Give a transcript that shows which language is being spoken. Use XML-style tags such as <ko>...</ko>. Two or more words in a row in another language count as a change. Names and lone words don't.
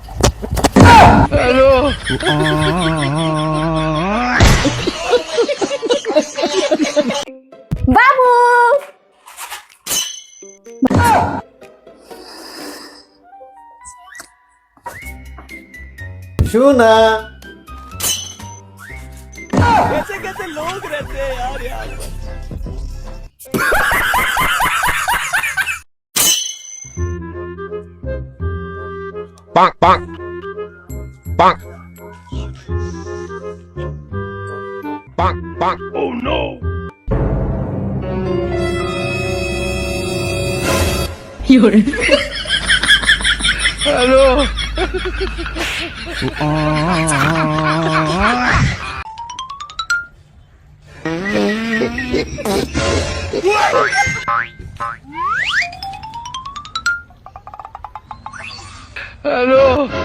<bn>বাবু শোনা, Bonk, bonk. Bonk. Bonk, bonk.</bn> <en>Oh no. Hello. Hello.</en>